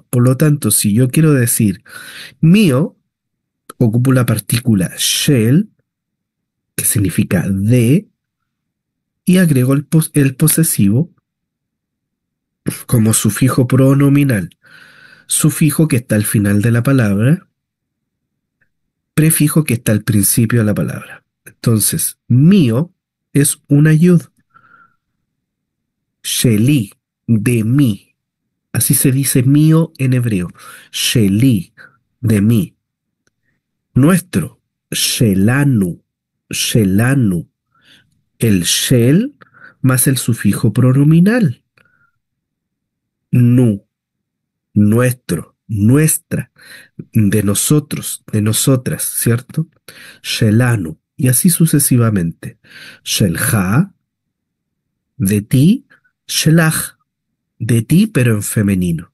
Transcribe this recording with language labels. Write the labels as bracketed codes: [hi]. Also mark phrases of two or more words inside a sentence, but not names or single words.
[es] Por lo tanto, si yo quiero decir mío, ocupo la partícula shel, que significa de, y agrego el posesivo como sufijo pronominal, sufijo que está al final de la palabra, prefijo que está al principio de la palabra. Entonces, mío es una yud, sheli, de mí. Así se dice mío en hebreo, sheli, de mí. Nuestro, [he] shelanu, shelanu, [es] el shel más el sufijo pronominal, nu, nuestro, nuestra, de nosotros, de nosotras, ¿cierto? Shelanu, y así sucesivamente. Shelha, de ti, shelach, de ti, pero en femenino.